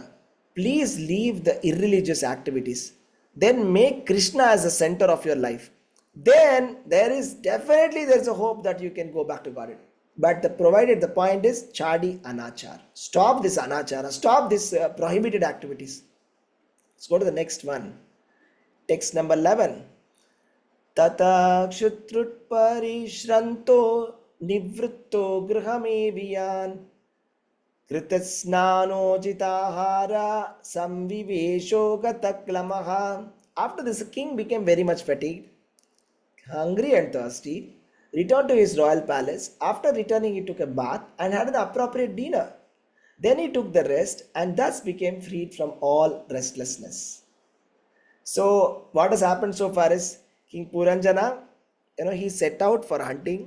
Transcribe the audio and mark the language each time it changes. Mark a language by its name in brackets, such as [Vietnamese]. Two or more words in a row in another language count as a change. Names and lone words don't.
[English] Please leave the irreligious activities. Then make Krishna as the center of your life. Then there's a hope that you can go back to God. But provided the point is [Hindi] chadi anachar. [English] Stop this anachara. Stop this prohibited activities. Let's go to the next one. Text number 11. [Sanskrit] Tata kshutrut parishranto nivritto grihameviyan kritasnano jitahara samvivesho gataklamaha. [English] After this, the king became very much fatigued, hungry and thirsty, returned to his royal palace. After returning, he took a bath and had an appropriate dinner. Then he took the rest and thus became freed from all restlessness. So what has happened so far is King Puranjana, he set out for hunting.